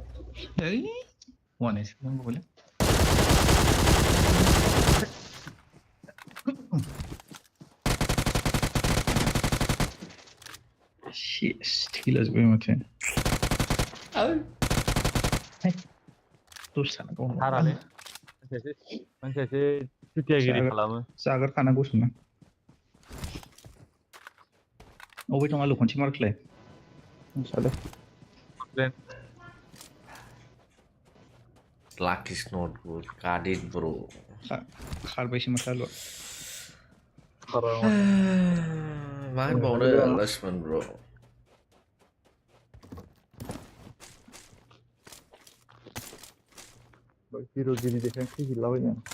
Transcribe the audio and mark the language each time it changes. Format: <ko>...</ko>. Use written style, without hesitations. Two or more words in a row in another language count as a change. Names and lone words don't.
<brx>ओइ वानेसो नांगौलै Shit, थैलाजोब्बाय माथो दस्राना गावनाव हारालै मानसियासो सुथियागिरि खालामो जाग्रोखानांगौसोना अबे दं आलु खनसे मारखलाय साले</brx> <en>luck is not good got it bro</en> <brx>खारबायसो माथो आलुआ मा होनबावनो लक्ष्मण bro हिर'गिरि देखायनो खैहिलाबायनो</brx>